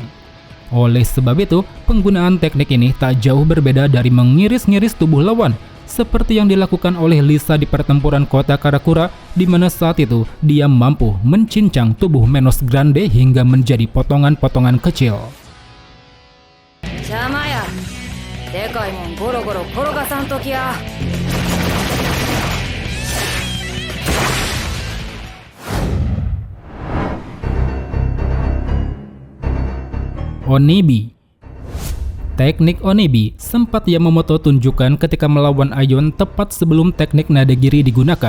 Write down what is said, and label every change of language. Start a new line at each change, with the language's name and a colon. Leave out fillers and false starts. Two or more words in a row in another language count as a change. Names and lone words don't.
Indonesian: Oleh sebab itu, penggunaan teknik ini tak jauh berbeda dari mengiris-ngiris tubuh lawan, seperti yang dilakukan oleh Lisa di pertempuran kota Karakura, di mana saat itu dia mampu mencincang tubuh Menos Grande hingga menjadi potongan-potongan kecil.
Japanese: 邪魔や。でかいもんゴロゴロ転がさんときや。
Indonesian: Onibi. Teknik Onibi sempat Yamamoto tunjukkan ketika melawan Aion tepat sebelum teknik Nadagiri digunakan.